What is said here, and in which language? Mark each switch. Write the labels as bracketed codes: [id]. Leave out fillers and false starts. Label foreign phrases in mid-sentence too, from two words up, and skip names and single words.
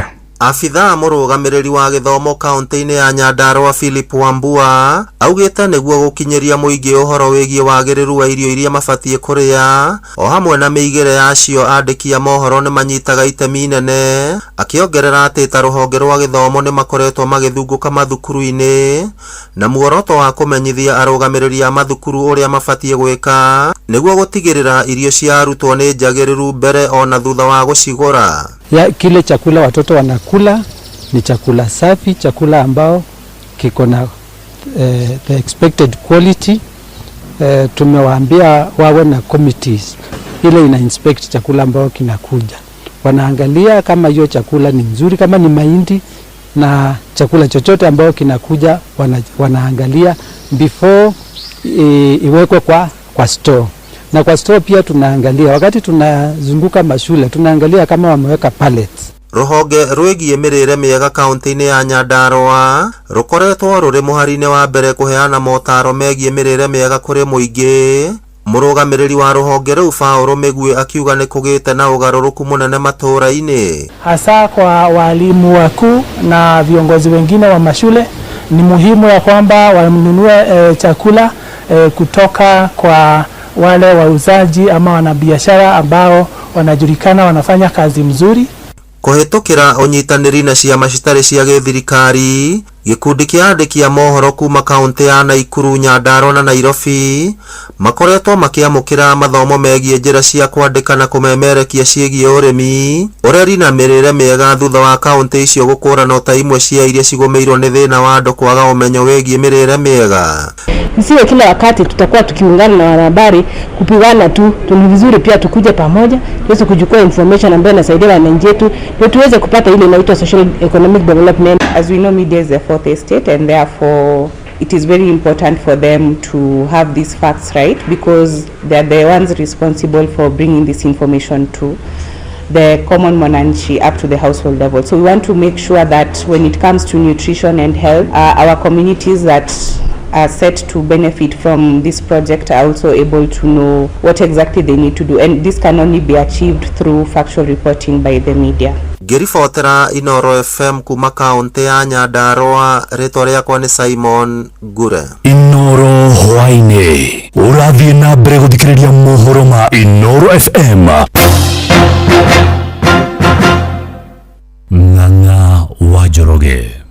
[ki] Afitha mũrũgamĩrĩri wa gĩthomo kaunti-inĩ ya Nyandarua Philip Wambua augĩte nĩguo gũkinyĩria mũingĩ ũhoro wĩgiĩ wagĩrĩru wa irio iria mabatie kũrĩa o hamwe na mĩigĩre yacio andĩki a mohoro nĩ manyitaga itemi inene, akĩongerera atĩ ta rũhonge rwa gĩthomo nĩ makoretwo magĩthungũka mathukuru-inĩ na muoroto wa kũmenyithia arũgamĩrĩri a mathukuru ũrĩa mabatie gwĩka nĩguo gũtigĩrĩra irio cia arutwo nĩ njagĩrĩru mbere ona thutha wa gũcigũra. [sw] Kile chakula watoto wanakula ni chakula safi, chakula ambao kiko na [en] the expected quality. [sw] Tumewaambia wawe na committees ile ina inspect chakula ambao kinakuja, wanaangalia kama hiyo chakula ni nzuri, kama ni mahindi na chakula chochote ambao kinakuja wanaangalia before iwekwe kwa store. Na kwa store pia tunaangalia wakati tunazunguka mashule, tunaangalia kama wameweka pallets. [ki] Ruhonge rwĩgiĩ mĩrĩre mĩega kaunti-inĩ ya Nyandarua rukoretwo rũrĩ mũhari-inĩ wa mbere kũheana motaro megiĩ mĩrĩre mĩega kũrĩ mũingĩ. Mũrũgamĩrĩri wa ruhonge rũu Paul Mĩgue akiuga nĩ kũgĩte na ũgarũrũku mũnene matũũra-inĩ, [sw] hasa kwa walimu wakuu na viongozi wengine wa mashule. Ni muhimu ya kwamba wanunue chakula kutoka kwa wale wauzaji ama wanabiashara ambao wanajulikana wanafanya kazi mzuri. [ki] Kũhĩtũkĩra ũnyitanĩri na ciama citarĩ cia gĩthirikari, Gikundi kia andiki a mohoro kuma kaunti ya Nakuru, Nyandarua na Nairobi makoretwo makiamukira mathomo megie njira cia kwandika na kumemerekia ciegie urimi uria rina mirire miega thutha wa kaunti icio gukũrana ota imwe cia iria cigomeirwo ni thina wa andu kwaga umenyo wegie mirire miega. [sw] Msiwe kila wakati tutakuwa tukiungana na wanahabari kupigana tu. Ni vizuri pia tukuje pamoja tuweze kuchukua information ambayo inasaidia wananchi wetu ndio tuweze kupata ile inaitwa [en] social economic development. As we know, media is the fourth estate, and therefore it is very important for them to have these facts right, because they are the ones responsible for bringing this information to the common mwananchi up to the household level. So we want to make sure that when it comes to nutrition and health, our communities that are set to benefit from this project are also able to know what exactly they need to do, and this can only be achieved through factual reporting by the media. [ki] Ngiribotera Inoro FM kuma kaunti ya Nyandarua, ritwa riakwa ni Simon Gure. Inoro hwaine urathie na mbere guthikiriria mohoro ma Inoro FM. Ng'ang'a wa Njoroge.